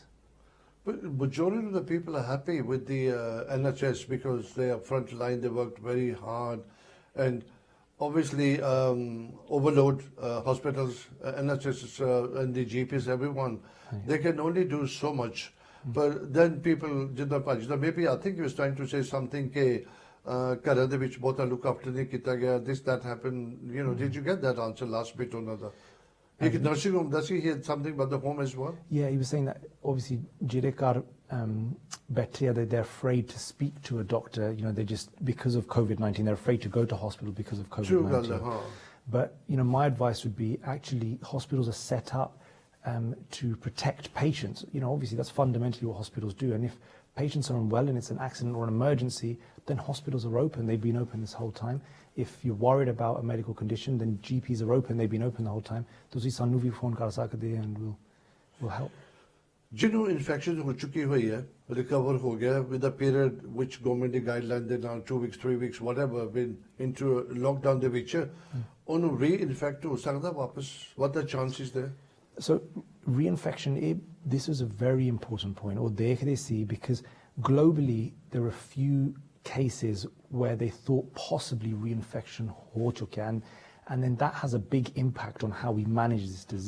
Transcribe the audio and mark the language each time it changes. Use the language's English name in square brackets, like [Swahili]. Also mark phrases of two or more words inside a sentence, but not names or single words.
[English] But majority of the people are happy with the NHS because they are front line, they worked very hard and obviously overload hospitals, NHS and the GPs, everyone. They can only do so much. But then people, maybe I think he was trying to say something [Punjabi] ਘਰਾਂ ਦੇ ਵਿੱਚ ਬਹੁਤਾ [English] look after [Punjabi] ਨਹੀਂ ਕੀਤਾ ਗਿਆ, [English] this, that happened, did you get that answer last bit or another? Nursing home, does he hear something about the home as well? Yeah, he was saying that obviously Jirekar they're afraid to speak to a doctor, they just, because of COVID-19, they're afraid to go to hospital because of COVID-19. But, my advice would be actually hospitals are set up to protect patients. Obviously that's fundamentally what hospitals do. And if patients are unwell and it's an accident or an emergency, then hospitals are open. They've been open this whole time. If you're worried about a medical condition, then GPs are open. They've been open the whole time. [Punjabi] ਤੁਸੀਂ ਸਾਨੂੰ ਵੀ phone ਕਰ ਸਕਦੇ [English] and we'll help. [Punjabi] ਜਿਹਨੂੰ ਇਨਫੈਕਸ਼ਨ ਹੋ ਚੁੱਕੀ ਹੋਈ ਹੈ ਰਿਕਵਰ ਹੋ ਗਿਆ [English] with a period [Punjabi] ਵਿਚ ਗਵਰਨਮੈਂਟ ਦੀ ਗਾਈਡਲਾਈਨ ਦੇ ਨਾਲ [English] 2 weeks 3 weeks whatever been into lockdown [Punjabi] ਦੇ ਵਿੱਚ ਉਹਨੂੰ ਰੀ-ਇਨਫੈਕਟ ਹੋ ਸਕਦਾ ਵਾਪਸ [English] what the chances there? So reinfection, this is a very important point, or [Punjabi] ਦੇਖਦੇ ਸੀ, [English] because globally there are a few cases where they thought possibly reinfection [Punjabi] ਹੋ ਚੁੱਕਾ, [English] and then that has a big impact on how we manage this disease.